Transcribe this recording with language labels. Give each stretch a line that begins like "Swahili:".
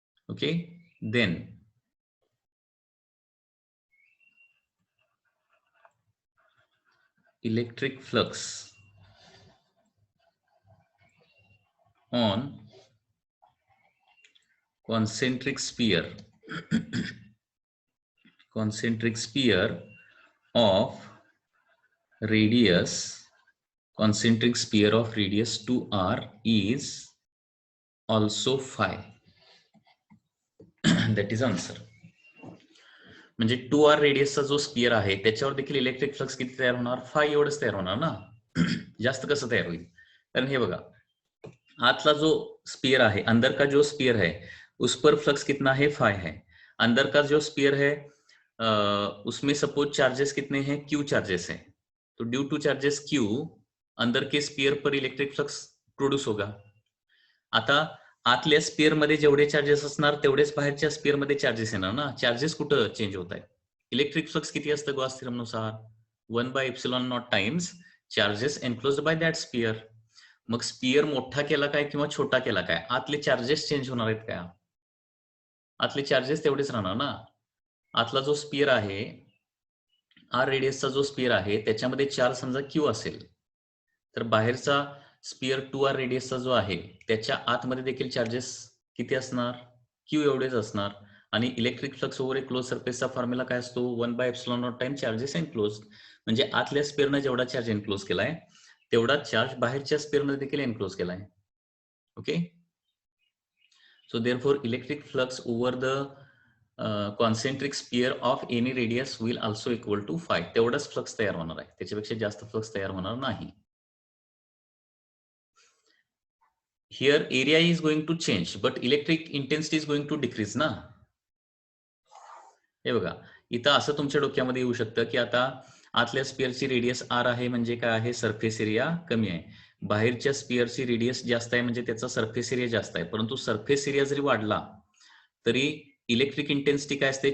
English: Okay, then electric flux on concentric sphere concentric sphere of radius concentric sphere of radius 2r is also phi. That is answer.
Marathi: म्हणजे 2r रेडियसचा जो sphere आहे त्याच्यावर देखील electric flux किती तयार होणार? Five एवढंच तयार होणार ना. जास्त कसं तयार होईल? कारण हे बघा, आतला जो स्पियर है,
Hindi: अंदर का जो स्पियर है उस पर फ्लक्स कितना है? फाई है। अंदर का जो स्पियर है उसमें सपोज चार्जेस कितने हैं? क्यू चार्जेस हैं। तो ड्यू टू चार्जेस क्यू अंदर के स्पियर पर इलेक्ट्रिक फ्लक्स प्रोड्यूस होगा।
Marathi: आता आतल्या स्पियर मध्ये जेवढे चार्जेस असणार तेवढेच बाहेरच्या स्पियर मध्ये चार्जेस येणार ना. चार्जेस कुठं चेंज होत आहेत? इलेक्ट्रिक फ्लक्स किती असतं गॉस थेरम नुसार?
English: 1/ε0 times charges enclosed by that sphere.
Marathi: मग स्पियर मोठा केला काय किंवा छोटा केला काय, आतले चार्जेस चेंज होणार आहेत का? आतले चार्जेस तेवढेच राहणार ना. आतला जो स्पियर आहे, आर रेडियसचा जो स्पियर आहे त्याच्यामध्ये चार्ज समजा क्यू असेल, तर बाहेरचा स्पियर 2r रेडियसचा जो आहे त्याच्या आतमध्ये देखील चार्जेस किती असणार? क्यू एवढेच असणार. आणि इलेक्ट्रिक फ्लक्स ओव्हर ए क्लोज सरफेसचा फॉर्म्युला काय असतो? 1/ε0 टाइम चार्जेस एनक्लोज. म्हणजे आतल्या स्पियरने जेवढा चार्ज एनक्लोज केलाय तेवढा चार्ज बाहेरच्या स्पियरने देखील एनक्लोज केलाय.
English: Okay, so therefore electric flux over the concentric sphere of any radius will also equal to phi.
Marathi: तेवढाच फ्लक्स तयार होणार आहे, त्याच्यापेक्षा जास्त फ्लक्स तयार होणार नाही.
English: Here area is going to change but electric intensity is going to decrease ना.
Marathi: हे बघा, इथं असं तुमच्या डोक्यामध्ये येऊ शकतं की आता आतल्या स्पियरची रेडियस आर आहे म्हणजे काय आहे? सरफेस एरिया कमी आहे. बाहेरच्या स्पियरची रेडियस जास्त आहे म्हणजे त्याचा सरफेस एरिया जास्त आहे. परंतु सरफेस एरिया जरी वाढला तरी इलेक्ट्रिक इंटेन्सिटी काय असते?